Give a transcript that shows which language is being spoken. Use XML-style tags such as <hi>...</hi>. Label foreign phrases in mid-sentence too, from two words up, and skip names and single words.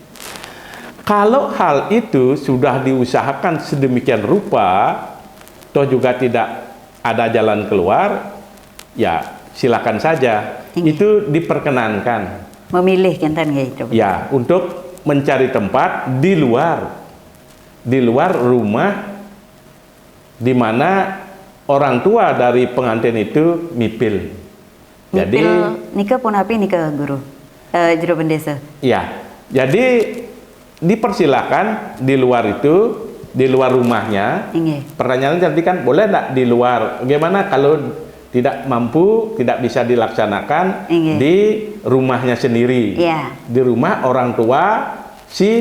<id>Kalau hal itu sudah diusahakan sedemikian rupa, toh juga tidak ada jalan keluar, ya silakan saja. Itu diperkenankan. Memilih kinten gitu. Ya, untuk mencari tempat di luar rumah di mana orang tua dari pengantin itu mipil. Jadi</id> <ban>nika pun api nika guru jero bendesa.</ban> <id>ya, jadi dipersilakan di luar itu, di luar rumahnya. Inggih. Pertanyaannya nanti kan boleh enggak di luar? Bagaimana kalau tidak mampu, tidak bisa dilaksanakan Inggih. di rumahnya sendiri? Iya. Di rumah orang tua si</id>